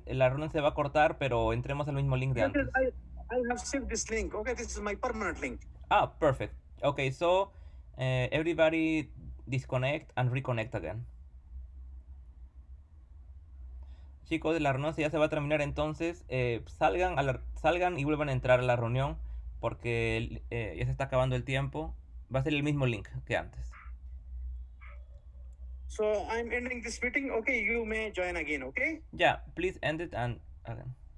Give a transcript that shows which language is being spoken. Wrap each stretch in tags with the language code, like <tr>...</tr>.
<es>La reunión se va a cortar, pero entremos al mismo link de</es> <en>Yes,</en> <es>antes.</es> <en>I have saved this link. Okay, this is my permanent link. Perfect. Okay, so everybody disconnect and reconnect again.</en> <es>Chicos, la reunión ya se va a terminar, entonces salgan y vuelvan a entrar a la reunión porque ya se está acabando el tiempo. Va a ser el mismo link que antes.</es> <en>So I'm ending this meeting. Okay, you may join again. Okay. Yeah, please end it and again.</en>